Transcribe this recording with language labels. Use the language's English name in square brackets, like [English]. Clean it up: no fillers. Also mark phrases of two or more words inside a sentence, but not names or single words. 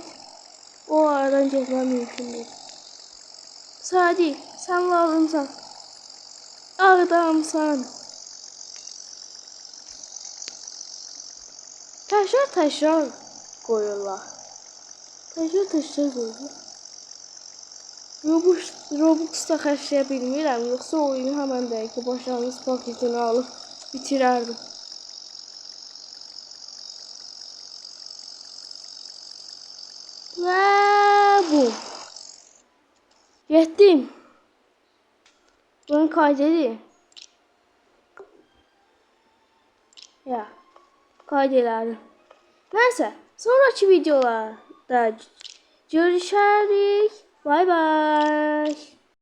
[Turkish] O aradan getmem mümkün değil. Sadi, sen lazımsan. Adamsan. Taşlar koyuyorlar. Taşlar koyuyorlar. [Azerbaijani] Robux'ta xərcləyə bilmirəm, yoxsa oyunu həmən dəqiqə başlanğıc paketini alıb bitirərdim. [Turkish] Və Bunu kaydedeyim. Ya kaydederdim. Neyse sonraki videolarda görüşürüz. Bay bay.